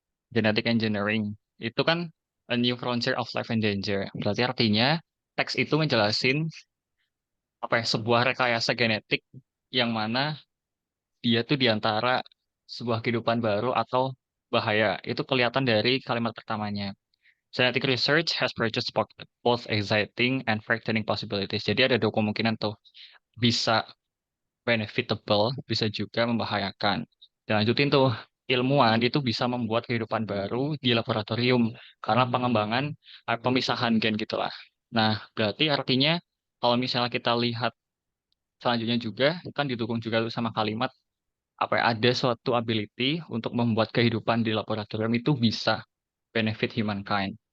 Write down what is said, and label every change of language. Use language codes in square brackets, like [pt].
[en] Genetic Engineering. [id] Itu kan [en] a new frontier of life and danger. [id] Berarti artinya teks itu ngejelasin apa ya, sebuah rekayasa genetik yang mana dia tuh diantara sebuah kehidupan baru atau bahaya. Itu kelihatan dari kalimat pertamanya. [en] Genetic research has produced both exciting and frightening possibilities. [id] Jadi ada dua kemungkinan tuh. Bisa benefitable, bisa juga membahayakan. Dan lanjutin tuh, ilmuwan itu bisa membuat kehidupan baru di laboratorium karena pengembangan pemisahan gen gitulah. Nah, berarti artinya kalau misalnya kita lihat selanjutnya juga kan didukung juga tuh sama kalimat apa ya, ada suatu ability untuk membuat kehidupan di laboratorium itu bisa [en] benefit humankind.